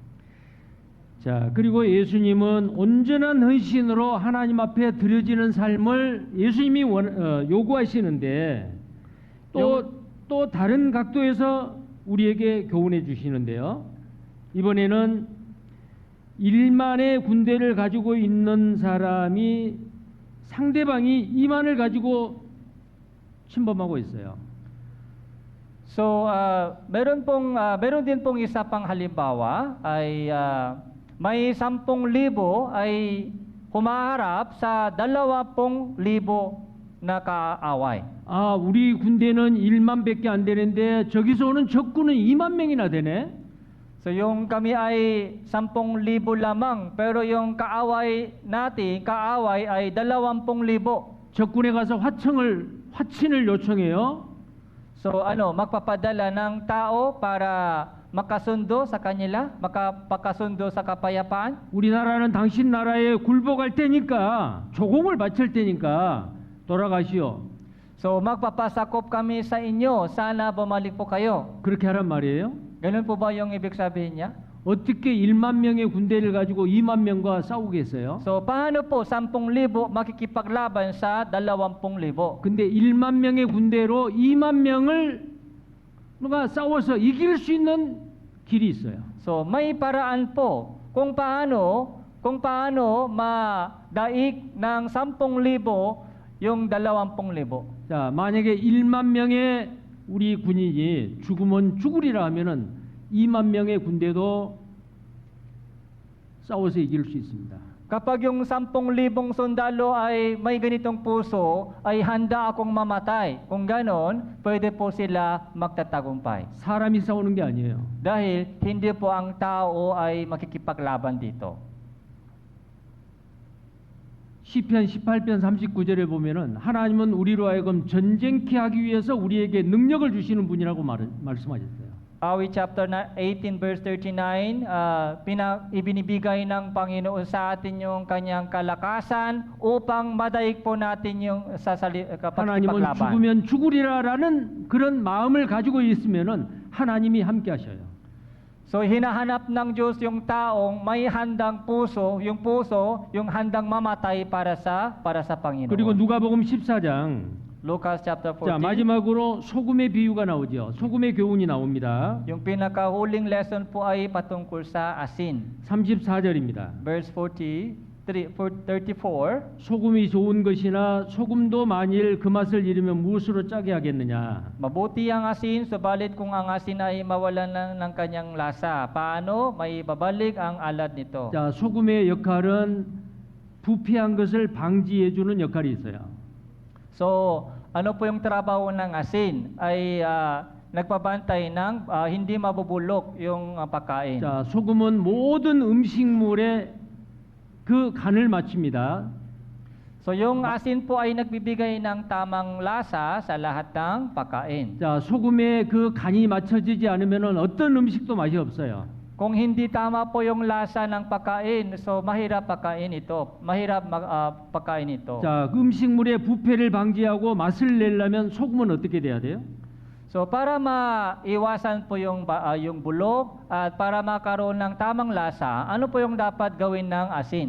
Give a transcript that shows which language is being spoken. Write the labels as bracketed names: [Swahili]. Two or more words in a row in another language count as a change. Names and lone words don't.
[Korean] 자, 그리고 예수님은 온전한 헌신으로 하나님 앞에 드려지는 삶을 예수님이 요구하시는데 또 다른 각도에서 우리에게 교훈해 주시는데요. 이번에는 1만의 군대를 가지고 있는 사람이 상대방이 2만을 가지고 침범하고 있어요. [Filipino] So meron din pong isa pang halimbawa ay may 10,000 ay humaharap sa 20,000 na kaaway. [Korean] 아, 우리 군대는 1만밖에 안 되는데 저기서 오는 적군은 2만 명이나 되네. [Filipino] So yung kami ay 10,000 lamang, pero yung kaaway ay 20,000. [Korean] 적군에 가서 화친을 요청해요. [Filipino] So magpapadala ng tao para makasundo sa kanila, makapakasundo sa kapayapaan. [Korean] 우리나라는 당신 나라에 굴복할 테니까 조공을 바칠 테니까 돌아가시오. [Filipino] So magpapasakop kami sa inyo, sana bumalik po kayo. [Korean] 그렇게 하란 말이에요. [Filipino] Ganun po ba yung ibig sabihin niya? [Korean] 어떻게 1만 명의 군대를 가지고 2만 명과 싸우겠어요? [Filipino] So paano po 10,000 makikipaglaban sa 20,000? [Korean] 근데 1만 명의 군대로 2만 명을 누가 싸워서 이길 수 있는 길이 있어요. [Filipino] So may paraan po kung paano madaig ng 10,000 yung 20,000. [Korean] 자, 만약에 1만 명의 우리 군인이 죽으면 죽으리라 하면은 2만 명의 군대도 싸워서 이길 수 있습니다. [Filipino] Kapag yung 10,000 sundalo ay may ganitong puso, ay handa akong mamatay. Kung ganon, pwede po sila magtatagumpay. [Korean] 사람이 싸우는 게 아니에요. [Filipino] Dahil hindi po ang tao ay makikipaglaban dito. [Korean] 시편 18편 39절에 보면은 하나님은 우리로 하여금 전쟁케 하기 위해서 우리에게 능력을 주시는 분이라고 말씀하셨어요. [Filipino] Awit chapter 18 verse 39, ibinibigay ng Panginoon sa atin yung kanyang kalakasan upang madaig po natin yung [Korean] 하나님은 [Filipino] paglaban. [Korean] 죽으면 죽으리라라는 그런 마음을 가지고 있으면은 하나님이 함께 하셔요. [Filipino] So hinahanap ng Diyos yung taong may handang puso, yung handang mamatay para sa Panginoon. [Korean] 그리고 누가복음 14장 [Filipino] Lucas chapter [Korean] 자 14. 마지막으로 소금의 비유가 나오죠. 소금의 교훈이 나옵니다. [Filipino] Yung pinakahuling lesson po ay patungkol sa asin. [Korean] 34절입니다. [Filipino] Verse 34. [Korean] 소금이 좋은 것이나 소금도 만일 그 맛을 잃으면 무엇으로 짜게 하겠느냐. [Filipino] Mabuti ang asin, subalit kung ang asin ay mawalan ng kanyang lasa, paano may babalik ang alad nito? [Korean] 자 소금의 역할은 부패한 것을 방지해 주는 역할이 있어요. [Filipino] So, ano po yung trabaho ng asin? Ay nagpabantay ng hindi mabubulok yung pagkain. [Korean] 자 소금은 모든 음식물에 그 간을 맞춥니다. [Filipino] So, yung asin po ay nagbibigay ng tamang lasa sa lahat ng pagkain. [Korean] 자 소금에 그 간이 맞춰지지 않으면은 어떤 음식도 맛이 없어요. [Filipino] Kung hindi tama po yung lasa ng pagkain, so mahirap pagkain ito. Mahirap pagkain ito. [Korean] 자 음식물의 부패를 방지하고 맛을 내려면 소금은 어떻게 돼야 돼요? [Filipino] So para maiwasan po yung bulok at para makaroon ng tamang lasa, ano po yung dapat gawin ng asin?